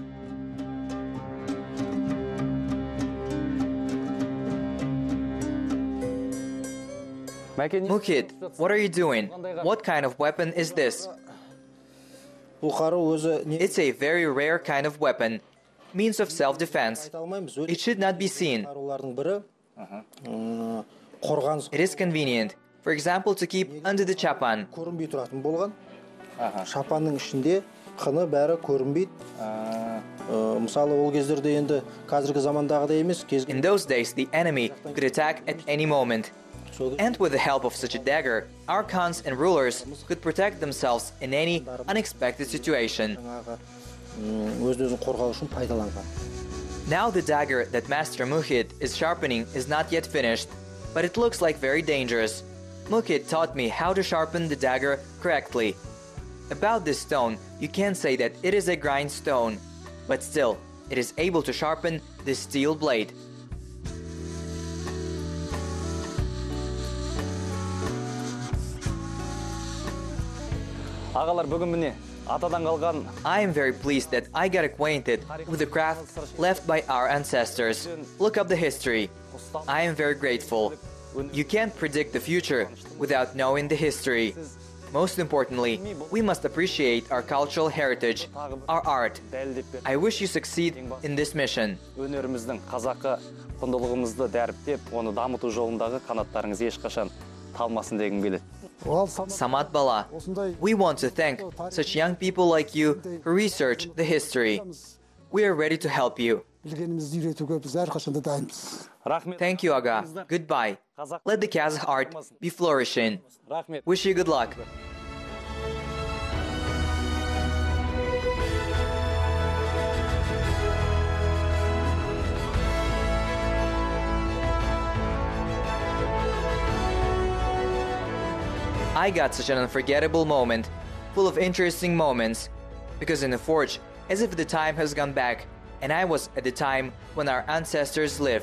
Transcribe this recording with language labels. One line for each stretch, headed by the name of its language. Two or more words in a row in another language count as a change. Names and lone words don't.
English: Mukhid, what are you doing? What kind of weapon is this?
Kazakh: Бұл қару өзі не
English: It's a very rare kind of weapon, means of self-defense.
Kazakh: айта алмаймыз.
English: It should not be seen.
Kazakh: Қарулардың бірі қорғаныс
English: It is convenient, for example, to keep under the chapan.
Kazakh: көрінбей тұратын болған. Шапанның ішінде қыны бәрі көрінбейді. Мысалы ол кездерде енді қазіргі замандағыдай емес,
English: In those days, the enemy could attack at any moment. And with the help of such a dagger, our khans and rulers could protect themselves in any unexpected situation.
Kazakh: өз-өзін қорғау үшін пайдаланған.
English: Now the dagger that Master Mukhid is sharpening is not yet finished, but it looks like very dangerous. Mukhid taught me how to sharpen the dagger correctly. About this stone, you can say that it is a grindstone, but still, it is able to sharpen the steel blade.
Kazakh: Ағалар бүгін міне атадан қалған
English: I am very pleased that I got acquainted with the craft left by our ancestors. Look up the history. I am very grateful. You can't predict the future without knowing the history. Most importantly, we must appreciate our cultural heritage, our art. I wish you succeed in this mission.
Kazakh: өнеріміздің қазақы құндылығымызды дәріптеп, оны дамыту жолындағы қанаттарыңыз ешқашан талмасын дегім келеді. Ол Samat Bala, осындай
English: we want to thank such young people like you who research the history. We are ready to help you.
Kazakh: білгенімізді үйретуге біз әрқашанда дайынбыз. Рахмет.
English: Thank you, Aga. Goodbye. Let the Kazakh art be flourishing.
Kazakh: Рахмет.
English: Wish you good luck. I got such an unforgettable moment, full of interesting moments, because in the forge, as if the time has gone back, and I was at the time when our ancestors lived.